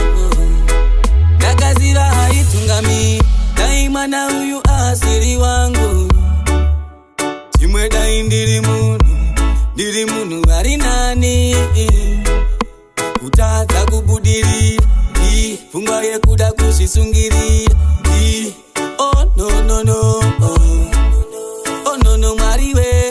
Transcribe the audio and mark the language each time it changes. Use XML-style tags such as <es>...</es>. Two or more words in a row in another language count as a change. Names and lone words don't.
<sn>Ndakaziva haitungami, dai mwana uyu asiri wangu. Chimwe dai ndiri munhu ari nani. Kutadza kubudirira, pfungwa yekuda kuzvisungirira.</sn> <en>Oh no no no, oh no no</en> <sn>Mwari we.</sn>